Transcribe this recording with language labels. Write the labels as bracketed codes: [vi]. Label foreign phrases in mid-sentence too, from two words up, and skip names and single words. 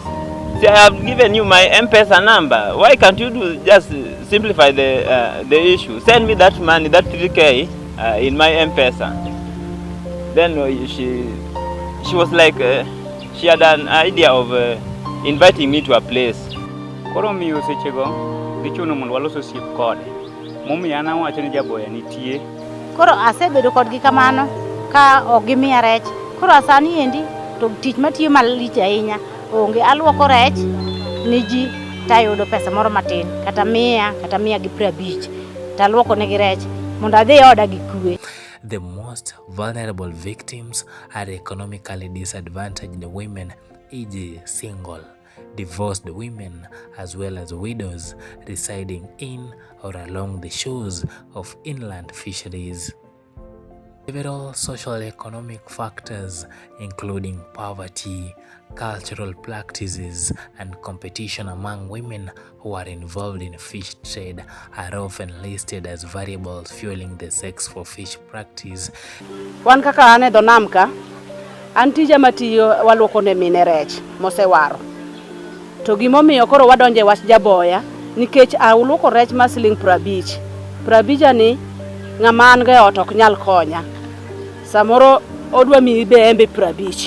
[en] See, I have given you my M-Pesa number. Why can't you just simplify the issue? Send me that money, that 3K, in my M-Pesa. Then she was like, she had an idea of inviting me to a place. [luo] Koro miyo sechego dichuno mondo waloso osiep kode. Momiyo an awacho ni Jaboya nitie. Koro asebedo kodgi kamano ka ok gimiya rech. Koro asani endi to tich matiyo malich ahinya. Onge aluoko rech ni ji tayudo pesa moro matin kata 100 kata 150 taluoko negi rech mondo adhi oda gi kwe. [en] The most vulnerable victims are economically disadvantaged women, e.g. single, divorced women, as well as widows residing in or along the shores of inland fisheries. Several social-economic factors, including poverty, cultural practices, and competition among women who are involved in fish trade, are often listed as variables fueling the sex for fish practice. [luo] Wan kaka ane dho nam ka, an tija matiyo waluoko ne mine rech mosewaro. To gimomiyo koro wadonje wach Jaboya nikech aluoko rech ma siling 50. 50 ni ng'ama an ga ot ok nyal konya. Samoro odwa mi embe 50.